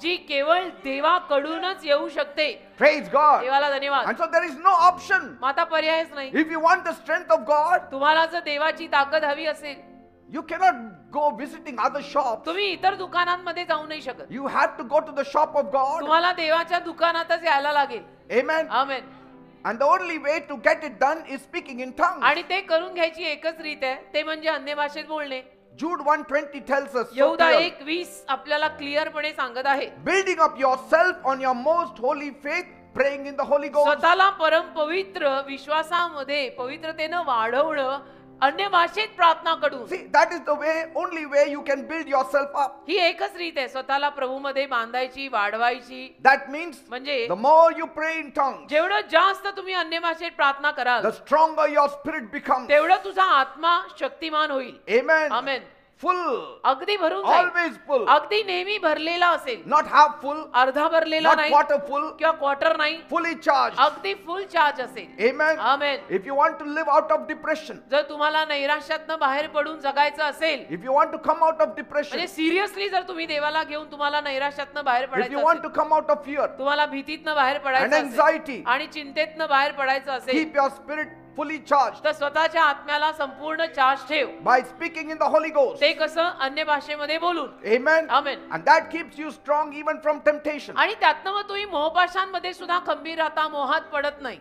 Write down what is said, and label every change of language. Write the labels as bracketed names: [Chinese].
[Marathi] जी केवळ देवाकडूनच येऊ शकते. [English] Praise God. [Marathi] देवाला धन्यवाद. [English] And so there is no option. [Marathi] मग आता पर्यायच नाही. [English] If you want the strength of God, [Marathi] तुम्हाला जर देवाची ताकद हवी असेल, [English] you cannot go visiting other shops. [Marathi] तुम्ही इतर दुकानांमध्ये जाऊ नाही शकत. [English] You have to go to the shop of God. [Marathi] तुम्हाला देवाच्या दुकानातच यायला लागेल. [English] Amen. [Marathi] Amen. [English] And the only way to get it done is speaking in tongues. [Marathi] आणि ते करून घ्यायची एकच रीत आहे, ते म्हणजे अन्य भाषेत बोलणे. [English] Jude 1:20 tells us so [Marathi] यहूदा [English] clearly. [Marathi] 1:20 आपल्याला क्लिअरपणे सांगत आहे, [English] Building up yourself on your most holy faith, praying in the Holy Ghost. [Marathi] स्वतःला परम पवित्र विश्वासामध्ये पवित्रतेनं वाढवणं अन्य भाषेत प्रार्थना करून. [English] See, that is the way, only way you can build yourself up. [Marathi] ही एकच रीत आहे स्वतःला प्रभूमध्ये बांधायची, वाढवायची. [English] That means [Marathi] म्हणजे [English] the more you pray in tongues, [Marathi] जेवढं जास्त तुम्ही अन्य भाषेत प्रार्थना कराल, [English] the stronger your spirit becomes. [Marathi] तेवढं तुझा आत्मा शक्तिमान होईल. [English] Amen. [Marathi] आमेन. [English] Full. [Marathi] अगदी भरून जाईल. [English] Always full. [Marathi] अगदी नेहमी भरलेला असेल, [English] Not half full, [Marathi] अर्धा भरलेला [English] not [Marathi] नाही [English] quarter full, [Marathi] किंवा क्वार्टर नाही, [English] fully charged. [Marathi] अगदी फुल चार्ज असेल. [English] Amen. [Marathi] Amen. [English] If you want to live out of depression, [Marathi] जर तुम्हाला नैराश्यातनं बाहेर पडून जगायचं असेल, [English] if you want to come out of depression, [Marathi] म्हणजे सिरियसली जर तुम्ही देवाला घेऊन तुम्हाला नैराश्यातनं बाहेर [English] if you [Marathi] पडायचं [English] want [Marathi] असेल, [English] to come out of fear [Marathi] तुम्हाला भीतीतनं बाहेर [English] and [Marathi] पडायचं असेल [English] anxiety, [Marathi] आणि चिंतेतनं बाहेर पडायचं असेल, [English] keep your spirit fully charged [Marathi] तर स्वतःच्या आत्म्याला संपूर्ण चार्ज ठेव. [English] by speaking in the Holy Ghost. [Marathi] ते कसं? अन्य भाषेमध्ये बोलून. [English] Amen. [Marathi] Amen. [English] And that keeps you strong even from temptation. [Marathi] आणि त्यातनं मग तुम्ही मोहपाशांमध्ये सुद्धा खंबीर राहता, मोहात पडत नाही.